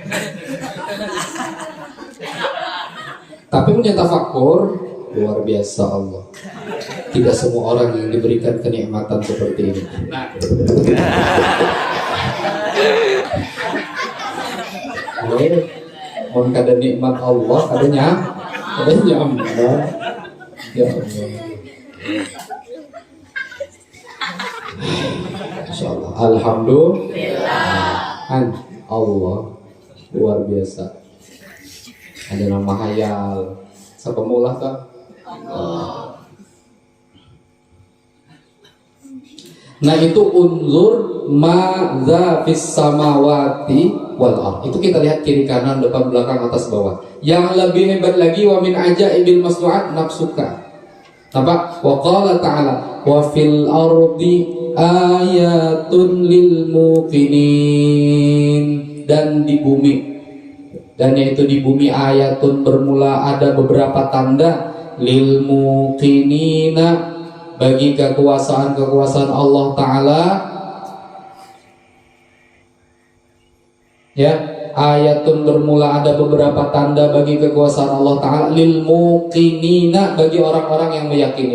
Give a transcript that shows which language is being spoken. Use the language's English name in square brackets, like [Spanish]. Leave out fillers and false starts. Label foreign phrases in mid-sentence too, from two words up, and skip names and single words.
[Indonesian] Tapi punya tafakur luar biasa Allah. Tidak semua orang yang diberikan kenikmatan seperti ini. [Banjar] Mau kada nikmat Allah, kadanya nyaman. [Arabic] يا الله. إن شاء الله. [Indonesian] Alhamdulillah. Allah luar biasa. [Banjar] Ada nama hayal. Siapa maulah kah? [Arabic] Allah. [Indonesian] Nah itu [Arabic] انظروا ماذا في السماوات والأرض. [Indonesian] Itu kita lihat kiri kanan, depan belakang, atas bawah. Yang lebih hebat lagi [Arabic] ومن عجائب المصنوعات نفسك. [Indonesian] Apa? [Arabic] وقال تعالى وفي الأرض آيات للموقنين. [Indonesian] Dan di bumi, dan yaitu di bumi ayatun bermula ada beberapa tanda [Arabic] للموقنين, [Indonesian] bagi kekuasaan Allah Ta'ala. Ya, ayatun bermula ada beberapa tanda bagi kekuasaan Allah Ta'ala [Arabic] للموقنين, [Indonesian] bagi orang-orang yang meyakini.